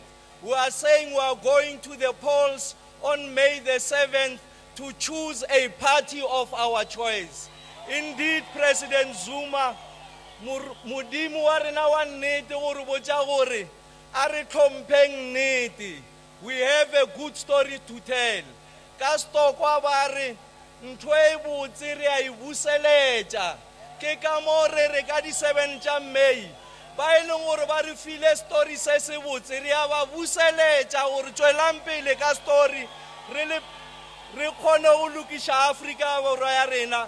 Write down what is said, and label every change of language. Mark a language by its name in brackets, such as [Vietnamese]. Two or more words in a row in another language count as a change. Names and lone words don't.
[English] We are saying we are going to the polls on May the 7th to choose a party of our choice. [Northern Sotho] Indeed, President Zuma, Mudimu wa rena wa nnete gore botša gore a re tlhompheng nnete. [English] We have a good story to tell. [Northern Sotho] Ka stokwa ba re ntho e botse re a e buseletša. Ke ka mo re re ka di 7 tša May ba e leng gore ba re file story se se botse re a ba buseletša gore tswelang pele ka story re kgone go lokiša Afrika Borwa ya rena.